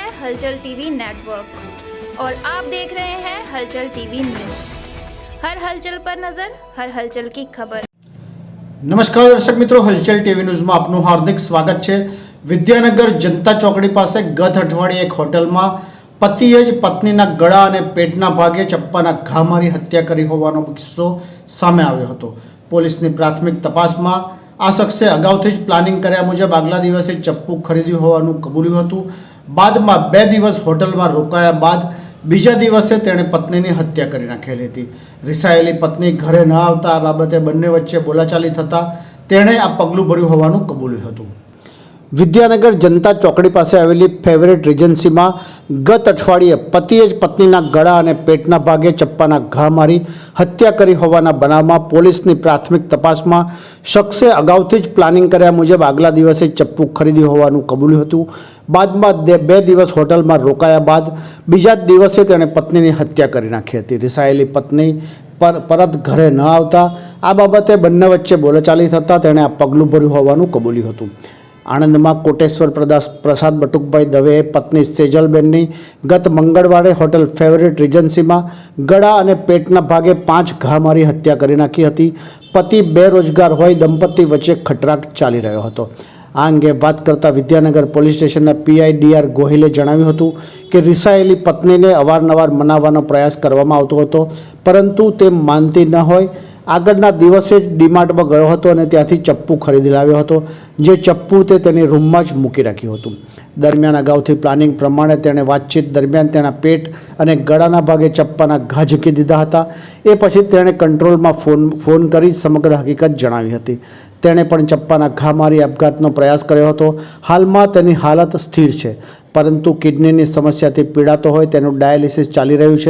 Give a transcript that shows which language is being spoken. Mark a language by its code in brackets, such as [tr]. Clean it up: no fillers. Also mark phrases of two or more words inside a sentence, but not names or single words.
[hi] हलचल टीवी नेटवर्क और आप देख रहे हैं हलचल टीवी न्यूज़। हर हलचल पर नजर, हर हलचल की खबर। नमस्कार दर्शक मित्रों, हलचल टीवी न्यूज़ में आपનું हार्दिक स्वागत है। [gu] વિદ્યાનગર જનતા ચોકડી પાસ ગત અઠવાડિયે એક હોટલ में પતિએ જ પત્નીના ગળા और પેટના ભાગે ચપ્પાના ઘા મારી હત્યા કરી હોવાનો કિસ્સો સામે આવ્યો હતો। પોલીસની પ્રાથમિક તપાસમાં આ શખ્સે અગાઉથી જ પ્લાનિંગ કર્યા મુજબ આગલા દિવસે ચપ્પુ ખરીદ્યું હોવાનું કબૂલ્યું હતું। બાદમાં 2 દિવસ હોટલમાં રોકાયા બાદ બીજા દિવસે તેણે પત્નીની હત્યા કરી નાખેલી હતી। રિસાયેલી પત્ની ઘરે ન આવતા આ બાબતે બંને વચ્ચે બોલાચાલી થતા તેણે આ પગલું ભર્યું હોવાનું કબૂલ્યું હતું। વિદ્યાનગર જનતા ચોકડી પાસ આવેલી ફેવરેટ રિજન્સી में ગત અઠવાડિયે પતિએ જ પત્નીના ગળા और પેટના ભાગે ચપ્પાના ઘા મારી હત્યા કરી હોવાના બનાવમાં પોલીસની પ્રાથમિક તપાસમાં શખ્સે અગાઉથી જ પ્લાનિંગ કર્યા મુજબ આગલા દિવસે ચપ્પુ ખરીદ્યું હોવાનું કબૂલ્યું હતું। બાદમાં 2 દિવસ હોટલમાં રોકાયા બાદ બીજા દિવસે તેણે પત્નીની હત્યા કરી નાખી હતી। રિસાયેલી પત્ની પરત ઘરે ન આવતા આ બાબતે બંને વચ્ચે બોલાચાલી થતા તેણે આ પગલું ભર્યું હોવાનું કબૂલ્યું હતું। આણંદ में કોટેશ્વર પ્રસાદ બટુકભાઈ દવે પત્ની સેજલબેનની ગત મંગળવારે હોટલ ફેવરેટ રિજન્સી में ગળા और પેટના ભાગે 5 ઘા મારી હત્યા કરી નાખી હતી। પતિ બેરોજગાર હોઈ દંપતી વચ્ચે ખટરાક ચાલી રહ્યો હતો। આ અંગે બાત કરતા વિદ્યાનગર પોલીસ સ્ટેશનના પીઆઈ ડી.આર. ગોહિલે જણાવ્યું હતું કે રિસાયેલી પત્નીને અવારનવાર મનાવવાનો પ્રયાસ કરવામાં આવતો હતો, પરંતુ તે માનતી ન હોય આગળના દિવસે જ ડીમાર્ટમાં ગયો હતો અને ત્યાંથી ચપ્પુ ખરીદી લાવ્યો હતો, જે ચપ્પુ તે તેની રૂમમાં જ મૂકી રાખ્યું હતું। દરમિયાન અગાઉથી પ્લાનિંગ પ્રમાણે તેણે વાતચીત દરમિયાન તેના પેટ અને ગળાના ભાગે ચપ્પાના ઘા ઝીકી દીધા હતા। એ પછી તેણે કંટ્રોલમાં ફોન કરી સમગ્ર હકીકત જણાવી હતી। તેણે પણ ચપ્પાના ઘા મારી આપઘાતનો પ્રયાસ કર્યો હતો। હાલમાં તેની હાલત સ્થિર છે, પરંતુ કિડનીની સમસ્યાથી પીડાતો હોય તેનું ડાયાલિસિસ ચાલી રહ્યું છે।